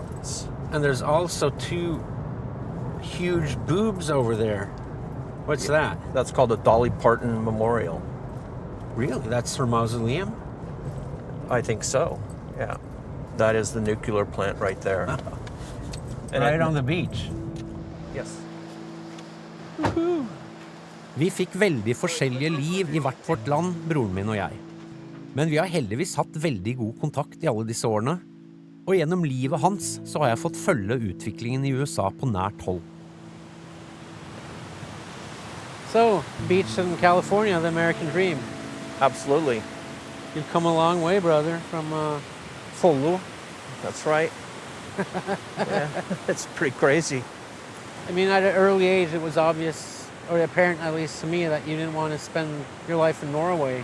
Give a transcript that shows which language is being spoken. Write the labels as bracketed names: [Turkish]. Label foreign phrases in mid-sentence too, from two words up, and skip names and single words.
[English] And there's also two huge boobs over there. What's that? That's called the Dolly Parton Memorial. Really? That's her mausoleum? I think so, yeah. That is the nuclear plant right there. And right on the beach? Yes. [Norwegian] Vi fikk veldig forskjellige liv i hvert vårt land, broren min og jeg. Men vi har heldigvis hatt veldig god kontakt i alle disse årene, og gjennom livet hans så har jeg fått følge utviklingen i USA på nært hold. [English] So, beach in California, the American dream. Absolutely. You've come a long way, brother, from Follo. That's right. Yeah, it's pretty crazy. I mean, at an early age, it was obvious, or apparent at least to me, that you didn't want to spend your life in Norway.